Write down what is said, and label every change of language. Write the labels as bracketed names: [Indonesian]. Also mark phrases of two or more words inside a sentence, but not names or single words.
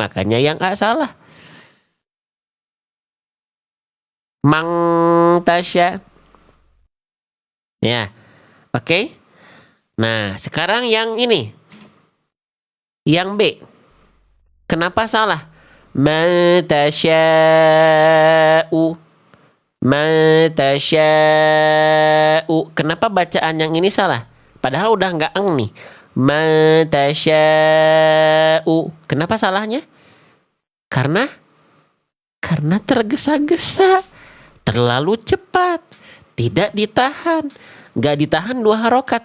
[Indonesian] Makanya yang A salah. [Arabic] من تشاء. [Indonesian] Ya, oke. Nah, sekarang yang ini. Yang B. Kenapa salah? [Arabic] من تشاءُ. من تشاءُ. [Indonesian] Kenapa bacaan yang ini salah? Padahal udah nggak eng nih. [Arabic] من تشاءُ. [Indonesian] Kenapa salahnya? Karena tergesa-gesa, terlalu cepat, tidak ditahan. Nggak ditahan 2 harokat.